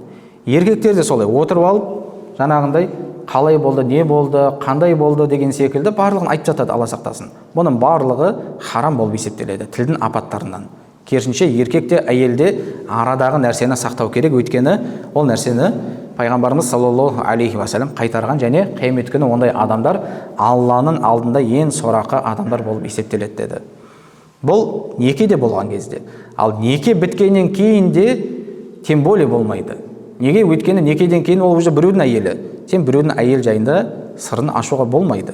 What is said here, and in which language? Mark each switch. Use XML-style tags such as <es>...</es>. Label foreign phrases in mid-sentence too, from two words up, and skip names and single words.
<kk>Еркектер де солай отырып алып, жаңағындай қалай болды, не болды, қандай болды деген секілді барлығын айтып жатады, Алла сақтасын. Бұның барлығы харам болып есептеледі, тілдің апаттарынан. Керісінше еркек те әйел де арадағы нәрсені сақтау керек, өйткені ол нәрсені Пайғамбарымыз</kk> <ar>صلى الله عليه وسلم</ar> <kk>қайтарған, және қиямет күні ондай адамдар Алланың алдында ең сорақы адамдар болып есептеледі деді. Бұл неке де болған кезде. Ал неке біткеннен кейін де</kk> <ru>тем более</ru> <kk>болмайды. Неге? Өйткені некеден кейін ол уже біреудің әйелі. Сен біреудің әйел жайында сырын ашуға болмайды.</kk>